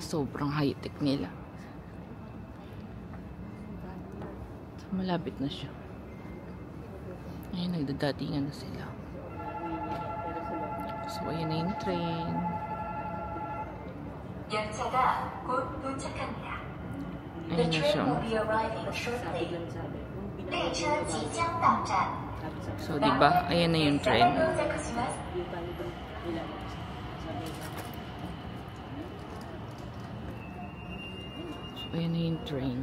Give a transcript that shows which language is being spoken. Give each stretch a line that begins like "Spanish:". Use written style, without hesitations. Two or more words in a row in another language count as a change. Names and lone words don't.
Filipino: Sobrang high-tech nila. So, malapit na siya. Ayan, nagdadatingan na sila. So, ayan na yung train.
Korean: 열차가 곧 도착합니다.
Filipino: Ayan na siya.
English: Will be arriving shortly.
Chinese: 列车即将到站。
Filipino: So, diba? Ayan na yung train. So, ayan na yung train.